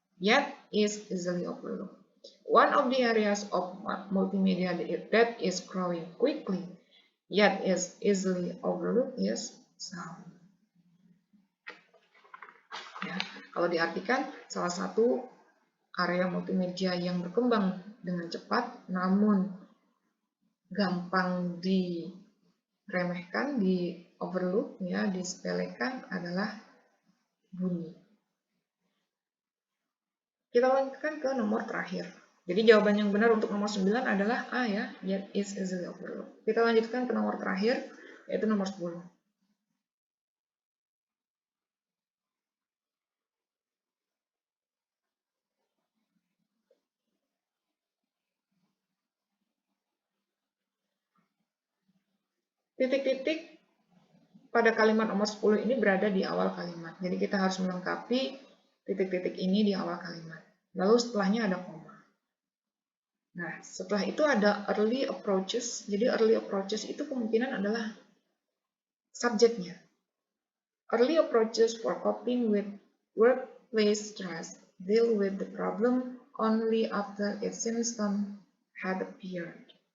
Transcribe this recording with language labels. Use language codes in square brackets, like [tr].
[en] Yet is easily overlooked. One of the areas of multimedia that is growing quickly, yet is easily overlooked is sound. [id] Ya, kalau diartikan, salah satu area multimedia yang berkembang dengan cepat, namun gampang diremehkan, di overlook, ya, disepelekan adalah bunyi. Kita lanjutkan ke nomor terakhir. Jadi jawaban yang benar untuk nomor 9 adalah A ya, [en] yet is easily overlooked. [id] Kita lanjutkan ke nomor terakhir, yaitu nomor 10. Titik-titik pada kalimat nomor 10 ini berada di awal kalimat. Jadi kita harus melengkapi titik-titik ini di awal kalimat. Lalu setelahnya ada koma. Nah, setelah itu ada early approaches. Jadi early approaches itu kemungkinan adalah subjeknya. [en] Early approaches for coping with workplace stress deal with the problem only after its symptom had appeared.